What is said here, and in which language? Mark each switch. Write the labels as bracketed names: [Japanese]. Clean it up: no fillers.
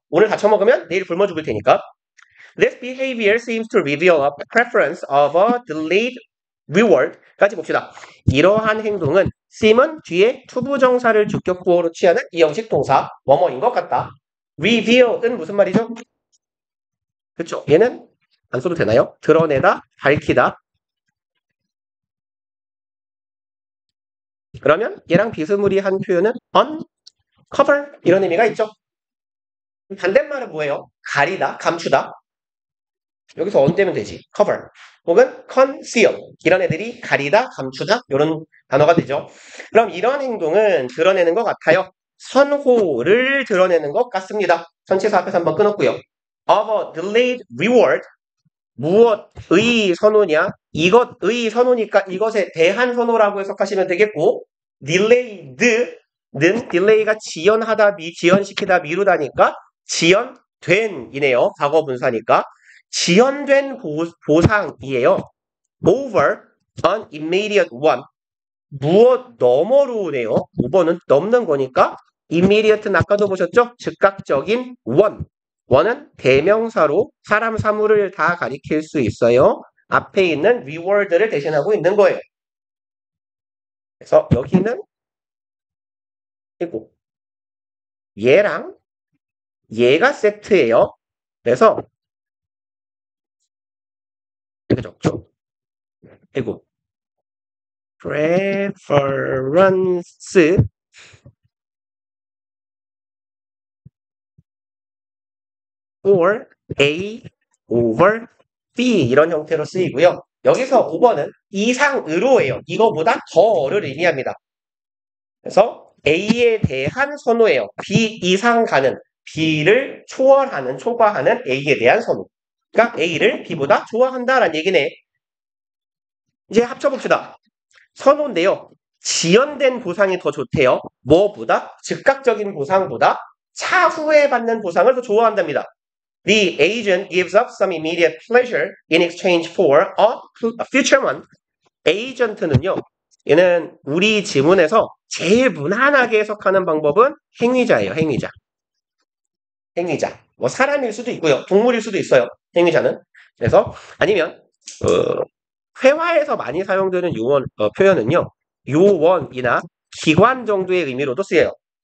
[Korean] 오늘 다쳐 먹으면 내일 굶어 죽을 테니까. [English] This behavior seems to reveal a preference of a delayed reward. [Korean] 까지 봅시다. 이러한 행동은 seem은 뒤에 투부정사를 주격구어로 취하는 이형식 동사 뭐뭐인 것 같다. reveal은 무슨 말이죠? 그렇죠. 얘는 안 써도 되나요? 드러내다, 밝히다. 그러면 얘랑 비스무리한 표현은 uncover 이런 의미가 있죠. 반대말은 뭐예요? 가리다, 감추다. 여기서 on 되면 되지. cover 혹은 conceal 이런 애들이 가리다, 감추다 이런 단어가 되죠. 그럼 이런 행동은 드러내는 것 같아요. 선호를 드러내는 것 같습니다. 전체사 앞에서 한번 끊었고요. [English] of a delayed reward [Korean] 무엇의 선호냐? 이것의 선호니까 이것에 대한 선호라고 해석하시면 되겠고 delayed는 delay가 지연하다, 지연시키다, 미루다니까 지연된이네요. 과거 분사니까 지연된 보상이에요. [English] over an immediate one [Korean] 무엇 너머로네요. over는 넘는 거니까 immediate는 아까도 보셨죠? 즉각적인 one 원은 대명사로 사람 사물을 다 가리킬 수 있어요. 앞에 있는 reward를 대신하고 있는 거예요. 그래서 여기는 그리고 얘랑 얘가 세트예요. 그래서 이렇게 적죠. 그리고 preference for A over B 이런 형태로 쓰이고요. 여기서 5번은 이상으로예요. 이거보다 더를 의미합니다. 그래서 A에 대한 선호예요. B 이상 가는 B를 초과하는 A에 대한 선호. 그러니까 A를 B보다 좋아한다라는 얘기네. 이제 합쳐봅시다. 선호인데요. 지연된 보상이 더 좋대요. 뭐보다? 즉각적인 보상보다 차후에 받는 보상을 더 좋아한답니다. [English] The agent gives up some immediate pleasure in exchange for a future one. [Korean] 에이전트는요. 얘는 우리 지문에서 제일 무난하게 해석하는 방법은 행위자예요. 행위자. 뭐 사람일 수도 있고요. 동물일 수도 있어요. 행위자는. 그래서 아니면 회화에서 많이 사용되는 표현은요. 요원이나 기관 정도의 의미로도 쓰여요.